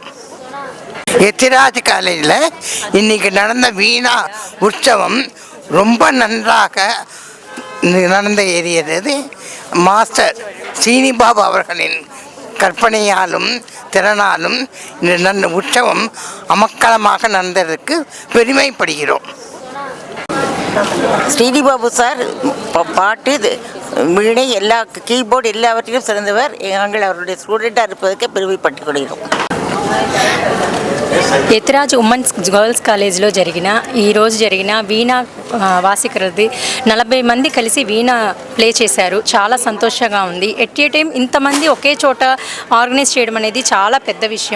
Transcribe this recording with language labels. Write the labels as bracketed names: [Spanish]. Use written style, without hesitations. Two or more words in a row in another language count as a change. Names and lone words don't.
[Tamil] எத்திராஜ் காலேஜில் இன்னைக்கு நடந்த வீணா உற்சவம் ரொம்ப நன்றாக நடந்து ஏறியது மாஸ்டர் சீனிபாபு அவர்களின் கற்பனையாலும் திறனாலும் இந்த உற்சவம் அமக்கலமாக நடந்ததற்கு பெருமைப்படுகிறோம். ஸ்ரீனிபாபு சார் பாட்டு வீணை எல்லா கீபோர்டு எல்லாவற்றிலும் சிறந்தவர். நாங்கள் அவருடைய ஸ்டூடெண்ட்டாக இருப்பதற்கு பெருமைப்பட்டுக் கொள்கிறோம். [Telugu] ఎత్తిరాజ్ ఉమెన్స్ గర్ల్స్ కాలేజ్లో ఈరోజు జరిగిన వీణ వాసికరది 40 మంది కలిసి వీణ ప్లే చేశారు. చాలా సంతోషంగా ఉంది. [English] at a time [Telugu] ఇంతమంది ఒకే చోట ఆర్గనైజ్ చేయడం అనేది చాలా పెద్ద విషయం.